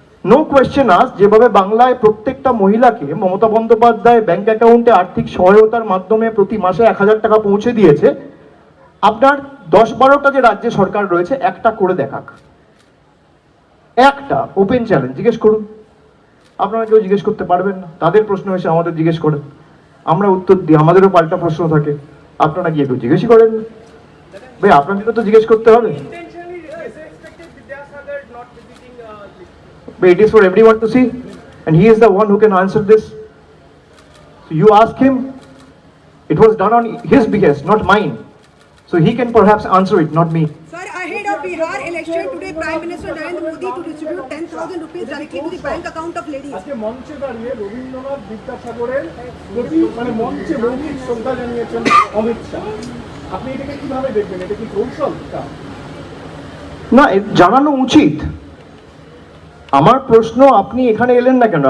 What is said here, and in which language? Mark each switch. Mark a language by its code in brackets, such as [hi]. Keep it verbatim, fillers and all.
[en] no question as, [bn] যেভাবে বাংলায় প্রত্যেকটা মহিলাকে মমতা বন্দ্যোপাধ্যায় ব্যাংক অ্যাকাউন্টে আর্থিক সহায়তার মাধ্যমে প্রতি মাসে এক হাজার টাকা পৌঁছে দিয়েছে, আপনার দশ বারোটা যে রাজ্য সরকার রয়েছে একটা করে দেখাক, একটা ওপেন চ্যালেঞ্জ জিজ্ঞেস করুন। আপনারা কেউ জিজ্ঞেস করতে পারবেন না, তাদের প্রশ্ন এসে আমাদের জিজ্ঞেস করেন, আমরা উত্তর দিই, আমাদেরও পাল্টা প্রশ্ন থাকে, আপনারা গিয়ে কেউ জিজ্ঞেসই করেন না। ভাই আপনাদেরও তো জিজ্ঞেস করতে হবে। [en] Intentionally, uh, is expected Vidyasagar not visiting uh, Delhi? But it is for everyone to see, and he is the one who can answer this. So you ask him. It was done on his behest, not mine. So he can perhaps answer it, not me. Sir, ahead of Bihar election today, Prime Minister Narendra Modi to distribute ten thousand rupees directly to the bank account of ladies. [bn] আজকে মঞ্চে দাঁড়িয়ে রবীন্দ্রনাথ বিদ্যাসাগরের প্রতি মানে মঞ্চে মৌলিক শ্রদ্ধা জানিয়েছেন অমিত শাহ। আপনি এটাকে কিভাবে দেখবেন? এটা কি কৌশল? তা না, এ জানানো উচিত। আমার প্রশ্ন, আপনি এখানে এলেন না কেন?